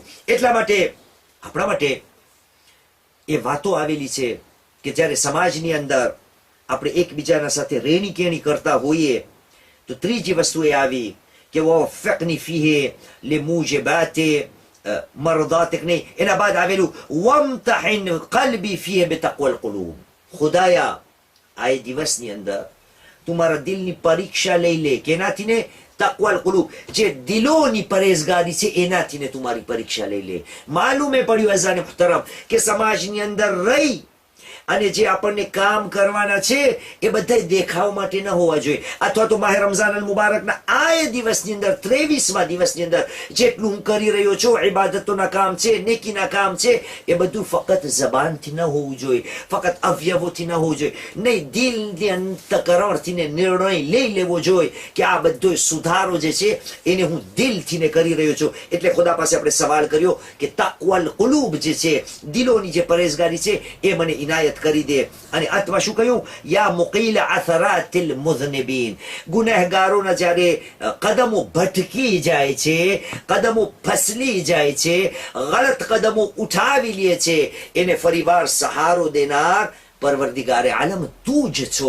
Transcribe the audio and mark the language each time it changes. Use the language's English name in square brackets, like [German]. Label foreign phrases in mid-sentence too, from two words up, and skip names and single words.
[Gujarati] એટલા માટે આપણા માટે એ વાતો આવેલી છે કે જ્યારે સમાજની અંદર આપણે એકબીજાના સાથે રેણી કેણી કરતા હોઈએ તો ત્રીજી વસ્તુ એ આવી કે [Arabic] ووفقني فيه لموجبات مرضاتك, [Gujarati] નહીં, એના બાદ આવેલું [Arabic] وامتحن قلبي فيه بتقوى القلوب. [Gujarati] ખુદાયા આ દિવસની અંદર તું મારા દિલની પરીક્ષા લઈ લે, કેનાથી ને [Arabic] تقوى القلوب, [Gujarati] જે દિલોની પરેઝગારી છે એનાથી ને તમારી પરીક્ષા લઈ લે. માલુમે પડ્યું [Urdu] عزیزانِ محترم [Gujarati] કે સમાજની અંદર રહી અને જે આપણને કામ કરવાના છે એ બધા દેખાવ માટે ન હોવા જોઈએ. અથવા તો માહે રમઝાન અલ મુબારકના આ દિવસની અંદર 23મા દિવસની અંદર જેટલું હું કરી રહ્યો છું, ઇબાદતોના કામ છે, નેકીના કામ છે, એ બધું ફક્ત જબાનથી ન હોવું જોઈએ, ફક્ત અવયવોથી ન હોવું જોઈએ. નહીં, દિલની અંતકરણથી નિર્ણય લઈ લેવો જોઈએ કે આ બધો સુધારો જે છે એને હું દિલથી ને કરી રહ્યો છું. એટલે ખુદા પાસે આપણે સવાલ કર્યો કે [Arabic] تقوى القلوب [Gujarati] જે છે, દિલોની જે પરેઝગારી છે, એ મને ઇનાયત કરી દે. અને અંતમાં શું કહ્યું? [Arabic] يا مقيل عثرات المذنبين, [Gujarati] ગુનેહગારોના જ્યારે કદમો ભટકી જાય છે, કદમો ફસલી જાય છે, ગલત કદમો ઉઠાવી લે છે, એને ફરીવાર સહારો દેનાર [Urdu] پروردگارِ عالم [Gujarati] તું જ છો.